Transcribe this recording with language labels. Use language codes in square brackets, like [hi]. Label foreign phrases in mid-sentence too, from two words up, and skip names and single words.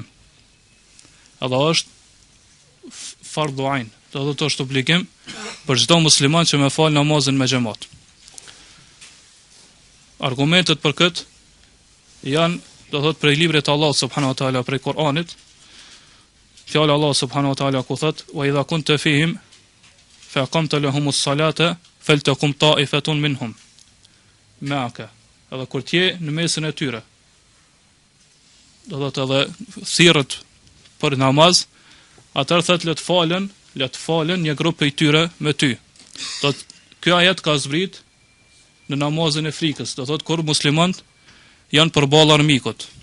[sq] Edhe është [ar] فرض عين, [sq] do të thotë është obligim për çdo musliman që më fal namazin me xhamat. Argumentet për këtë janë, do thotë, prej librit të Allahut [ar] سبحانه وتعالى, [sq] prej Kuranit. [ar] Fjala الله سبحانه وتعالى [sq] ku thotë: [ar] "وإذا كنت فيهم فأقمت لهم الصلاة فلتقم طائفة منهم معك." [sq] Edhe kur të je në mesin e tyre, do thotë edhe thirrët për namaz, atëherë thotë le të falen një grup prej tyre me ty. Do të ky ajet ka zbrit në namazin e frikës, do thotë kur muslimanët janë përballë armikut.